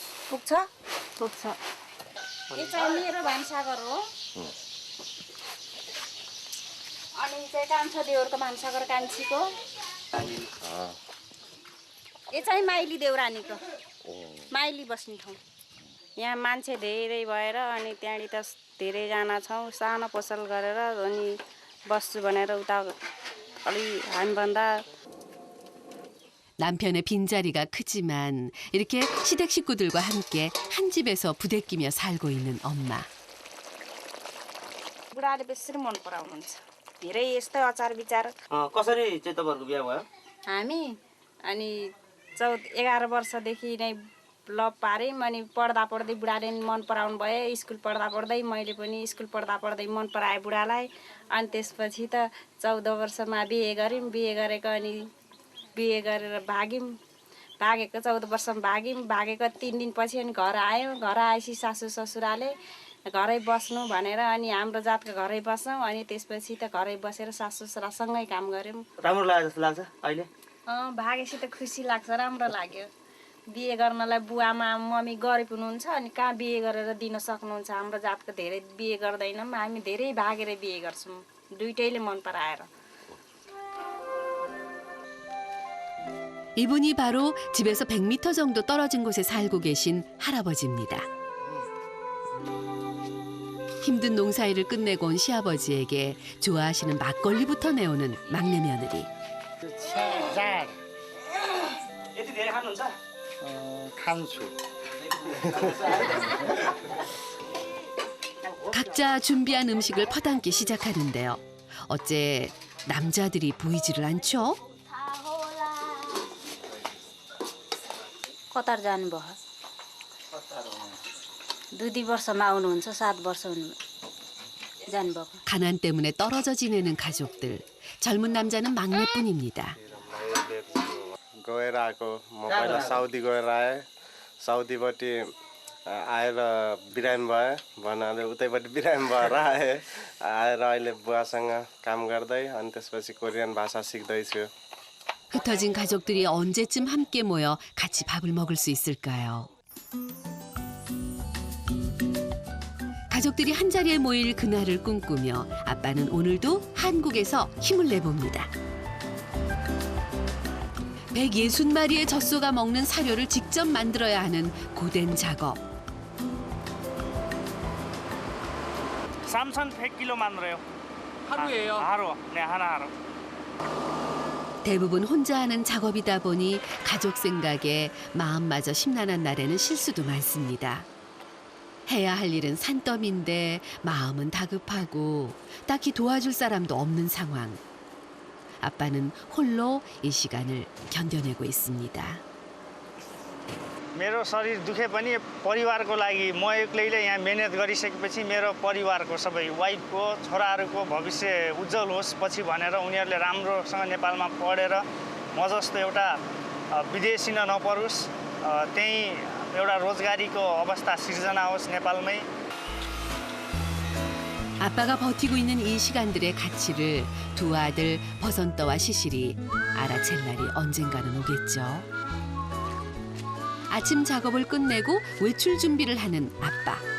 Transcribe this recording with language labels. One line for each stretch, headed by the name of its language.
Nepali: पुग्छ पुग्छ यो चाहिँ मेरो भान्साघर हो अनि चाहिँ कान्छा देउरको भान्साघर कान्छीको यो चाहिँ माइली देउरानीको माइली बस्ने ठाउँ यहाँ मान्छे धेरै भएर अनि त्यहाँनिर त धेरैजना छौँ सानो पसल गरेर अनि बस्छु भनेर उता अलि हामीभन्दा
Korean: 남편의 빈자리가 크지만 이렇게 시댁 식구들과 함께 한 집에서 부대끼며 살고 있는 엄마.
Nepali: बुढाले बेसी मन पराउनुहुन्छ धेरै यस्तै अचार विचार कसरी चाहिँ तपाईँहरूको बिहा भयो हामी अनि 11 वर्षदेखि नै लभ पार्यौँ अनि पढ्दा पढ्दै बुढाले मन पराउनु भयो स्कुल पढ्दा पढ्दै मैले पनि स्कुल पढ्दा पढ्दै मन पराएँ बुढालाई अनि त्यसपछि त 14 वर्षमा बिहे गऱ्यौँ बिहे गरेको अनि बिहे गरेर भाग्यौँ भागेको 14 वर्षमा भागेको 3 दिनपछि अनि घर आयो घर आएपछि सासू ससुराले घरै बस्नु भनेर अनि हाम्रो जातको घरै बस्यौँ अनि त्यसपछि त घरै बसेर सासू ससुरासँगै काम गऱ्यौँ राम्रो लाग्यो जस्तो लाग्छ अहिले भागेपछि त खुसी लाग्छ राम्रो लाग्यो बिहे गर्नलाई बुवामा मम्मी गरिब हुनुहुन्छ अनि कहाँ बिहे गरेर दिन सक्नुहुन्छ हाम्रो जातको धेरै बिहे गर्दैनौँ हामी धेरै भागेर बिहे गर्छौँ दुइटैले मन पराएर
Korean: 이분이 바로 집에서 100m 정도 떨어진 곳에 살고 계신 할아버지입니다. 힘든 농사일을 끝내고 온 시아버지에게 좋아하시는 막걸리부터 내오는 막내 며느리.
Nepali: जाड यति धेरै खानुहुन्छ खान्छु
Korean: 각자 준비한 음식을 퍼담기 시작하는데요. 어째 남자들이 보이지를 않죠?
Nepali: कतार जानुभयो 2 वर्षमा आउनुहुन्छ 7 वर्ष हुनु जानुभएको
Korean: 가난 때문에 떨어져 지내는 가족들. 젊은 남자는 막내뿐입니다.
Nepali: गएर आएको म पहिला साउदी गएर आएँ साउदीपट्टि आएर बिरामी भएँ भन्नाले उतैपट्टि बिरामी भएर आएँ आएर अहिले बुवासँग काम गर्दै अनि त्यसपछि कोरियन भाषा सिक्दैछु
Korean: 흩어진 가족들이 언제쯤 함께 모여 같이 밥을 먹을 수 있을까요? 가족들이 한자리에 모일 그날을 꿈꾸며 아빠는 오늘도 한국에서 힘을 내봅니다. 160마리의 젖소가 먹는 사료를 직접 만들어야 하는 고된 작업. 삼선 100kg 만들어요 하루예요? 하루 네 하루 대부분 혼자 하는 작업이다 보니 가족 생각에 마음마저 심란한 날에는 실수도 많습니다. 해야 할 일은 산더미인데 마음은 다급하고 딱히 도와줄 사람도 없는 상황. 아빠는 홀로 이 시간을 견뎌내고 있습니다.
Nepali: मेरो शरीर दुखे पनि परिवारको लागि म एक्लैले यहाँ मेहनत गरिसकेपछि मेरो परिवारको सबै वाइफको छोराहरूको भविष्य उज्जवल होस् पछि भनेर उनीहरूले राम्रोसँग नेपालमा पढेर म जस्तो एउटा विदेशी नपरोस् त्यही एउटा रोजगारीको अवस्था सिर्जना होस् नेपालमै
Korean: 아빠가 버티고 있는 이 시간들의 가치를 두 아들 버선떠와 시실이 알아챌 날이 언젠가는 오겠죠. 아침 작업을 끝내고 외출 준비를 하는 아빠.